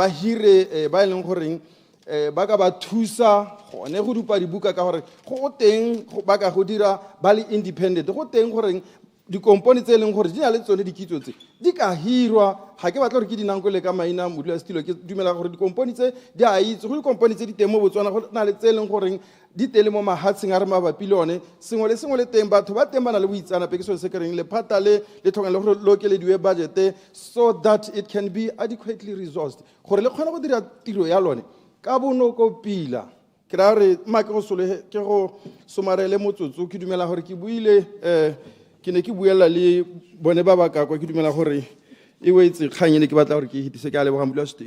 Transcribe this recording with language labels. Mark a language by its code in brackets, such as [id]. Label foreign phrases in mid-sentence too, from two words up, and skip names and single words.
[tn] hire ba ileng gore ba ka ba thusa gone go dupa dibuka ka gore go teng ba ka go dira ba le independent go teng gore di-component tse e leng gore di na le tsone dikitso tse di ka hirwa ga ke batla gore ke dinangkole ka maina modulasetilo ke dumela gore di-component tse di a itse go di-component tse di teng mo Botswana go na le tse e leng goreng di tele mo mahatsheng a re mabapi le one sengwe le teng batho ba teng ba na le boitsanape ke sone se ke reng lephata le tlhokang le gore le okelediwe budget [en] so that it can be adequately resourced [tn] gore le kgone go dira tiro ya lone ka bonoko pila ke ra re make go somarele motsotso ke dumela gore ke buile ke ne ke buela le bone ba ba ka kwa ke dumela gore e wetse kganye ne ke batla gore ke hitise ke a leboga modulasetilo